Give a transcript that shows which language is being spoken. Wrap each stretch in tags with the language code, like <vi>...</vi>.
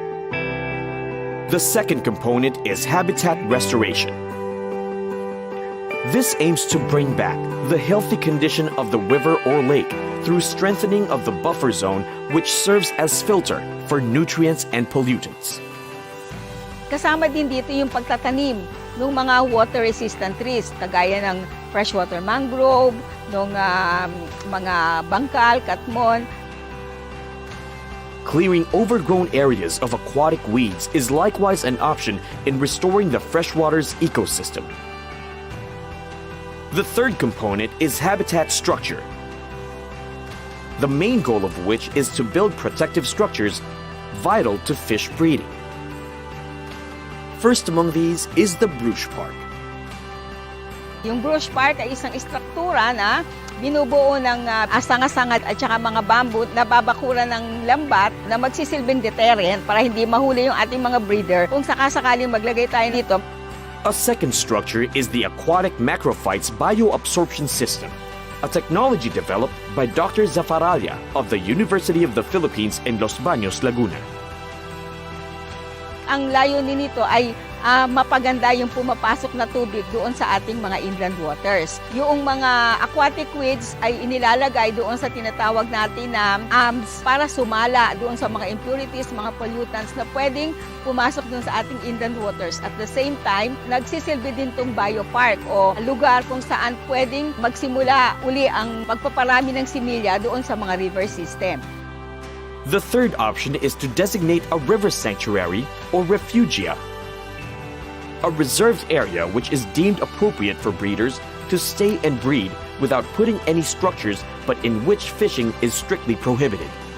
<en>The second component is habitat restoration. This aims to bring back the healthy condition of the river or lake through strengthening of the buffer zone, which serves as filter for nutrients and pollutants.</en> <tl>Kasama din dito yung pagtatanim ng mga water-resistant trees, kagaya ng freshwater mangrove, ng mga bangkal, katmon.</tl> <en>Clearing overgrown areas of aquatic weeds is likewise an option in restoring the freshwater's ecosystem. The third component is habitat structure, the main goal of which is to build protective structures vital to fish breeding. First among these is the Bruche Park.</en> <tl>Yung Bruche Park ay isang istruktura na binubuo ng asang-asangat at saka mga bamboo na babakuran ng lambat na magsisilbing deterrent para hindi mahuli yung ating mga breeder kung sakasakaling maglagay tayo dito.</tl> <en>A second structure is the aquatic macrophytes bioabsorption system, a technology developed by Dr. Zafaralia of the University of the Philippines in Los Baños, Laguna.</en> <tl>Ang layunin nito ay mapaganda yung pumapasok na tubig doon sa ating mga inland waters. Yung mga aquatic weeds ay inilalagay doon sa tinatawag natin na AMS para sumala doon sa mga impurities, mga pollutants na pwedeng pumasok doon sa ating inland waters.</tl> <en>At the same time,</en> <tl>nagsisilbi din itong biopark o lugar kung saan pwedeng magsimula uli ang pagpaparami ng similya doon sa mga river system.</tl> <en>The third option is to designate a river sanctuary or refugia, a reserved area which is deemed appropriate for breeders to stay and breed without putting any structures but in which fishing is strictly prohibited.</en>